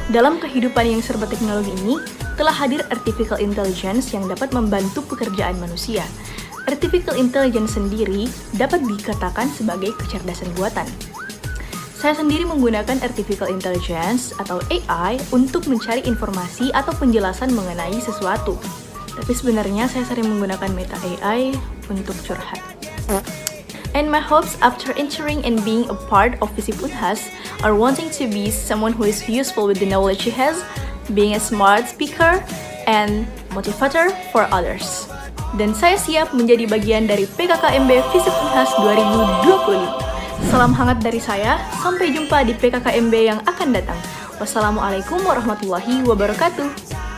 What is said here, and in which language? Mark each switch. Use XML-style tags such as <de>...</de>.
<id>Dalam kehidupan yang serba teknologi ini, telah hadir artificial intelligence yang dapat membantu pekerjaan manusia. Artificial intelligence sendiri dapat dikatakan sebagai kecerdasan buatan. Saya sendiri menggunakan artificial intelligence atau AI untuk mencari informasi atau penjelasan mengenai sesuatu. Tapi sebenarnya saya sering menggunakan Meta AI untuk curhat.</id> <en>And my hopes after entering and being a part of Visip Unhas are wanting to be someone who is useful with the knowledge he has, being a smart speaker, and motivator for others.</en> <id>Dan saya siap menjadi bagian dari PKKMB Visip Unhas 2025. Salam hangat dari saya, sampai jumpa di PKKMB yang akan datang. Wassalamualaikum warahmatullahi wabarakatuh.</id>